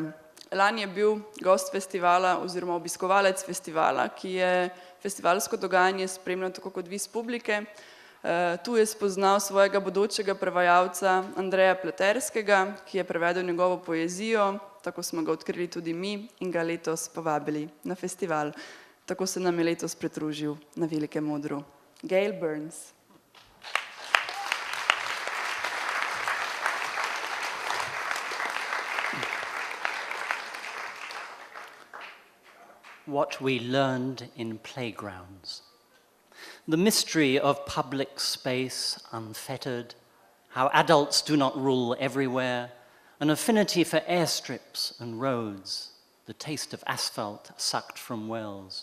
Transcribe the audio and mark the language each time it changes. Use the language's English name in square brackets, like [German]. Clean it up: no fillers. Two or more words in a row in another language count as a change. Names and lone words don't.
[Slovenian] Lani je bil gost festivala oziroma obiskovalec festivala, ki je festivalsko dogajanje spremljal tako kot vi z publike. Tu je spoznal svojega bodočega prevajalca Andreja Pleterskega, ki je prevedel njegovo poezijo, tako smo ga odkrili tudi mi in ga letos povabili na festival. Tako se nam je letos pridružil na velikem odru. Gale Burns. [English] What we learned in playgrounds. The mystery of public space unfettered, how adults do not rule everywhere, an affinity for airstrips and roads, the taste of asphalt sucked from wells.